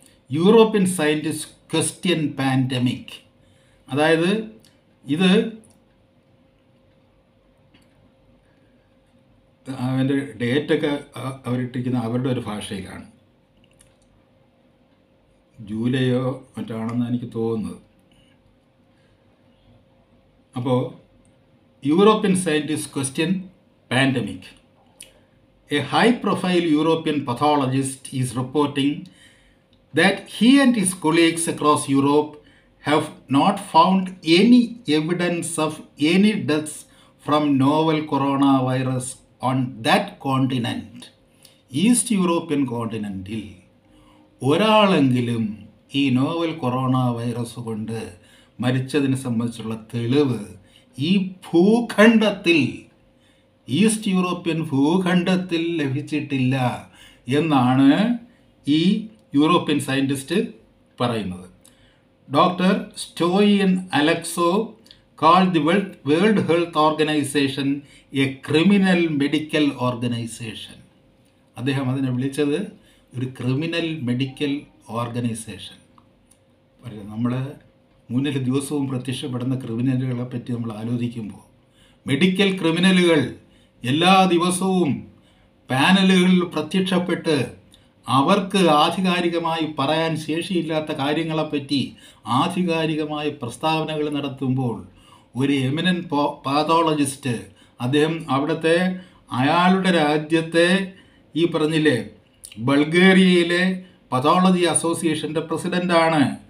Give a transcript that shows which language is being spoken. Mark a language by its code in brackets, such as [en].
[en] European scientist question pandemic. [ml] അതായത് ഇത് അവൻ്റെ ഡേറ്റൊക്കെ അവരിട്ടിരിക്കുന്ന അവരുടെ ഒരു ഭാഷയിലാണ്. ജൂലൈയോ മറ്റാണെന്ന് എനിക്ക് തോന്നുന്നത്. [en] അപ്പോൾ European scientist question pandemic. A high-profile European pathologist is reporting that he and his colleagues across Europe have not found any evidence of any deaths from novel coronavirus on that continent. [ml] East European കോണ്ടിനെൻറ്റിൽ ഒരാളെങ്കിലും ഈ novel corona virus കൊണ്ട് മരിച്ചതിനെ സംബന്ധിച്ചുള്ള തെളിവ് ഈ ഭൂഖണ്ഡത്തിൽ, east European ഭൂഖണ്ഡത്തിൽ ലഭിച്ചിട്ടില്ല എന്നാണ് ഈ European scientist പറയുന്നത്. [en] Doctor Stoian Alexov called the World Health Organization a criminal medical organization. [ml] അദ്ദേഹം അതിനെ വിളിച്ചത് ഒരു [en] Criminal medical organization. [ml] നമ്മൾ മുന്നിൽ ദിവസവും പ്രത്യക്ഷപ്പെടുന്ന ക്രിമിനലുകളെ പറ്റി നമ്മൾ ആലോചിക്കുമ്പോൾ മെഡിക്കൽ ക്രിമിനലുകൾ എല്ലാ ദിവസവും പാനലുകളിൽ പ്രത്യക്ഷപ്പെട്ട് അവർക്ക് ആധികാരികമായി പറയാൻ ശേഷിയില്ലാത്ത കാര്യങ്ങളെപ്പറ്റി ആധികാരികമായ പ്രസ്താവനകൾ നടത്തുമ്പോൾ ഒരു എമിനൻ്റ് പാതോളജിസ്റ്റ് അദ്ദേഹം അവിടുത്തെ അയാളുടെ രാജ്യത്തെ ഈ പറഞ്ഞില്ലേ ബൾഗേറിയയിലെ പതോളജി അസോസിയേഷൻ്റെ പ്രസിഡൻ്റാണ്.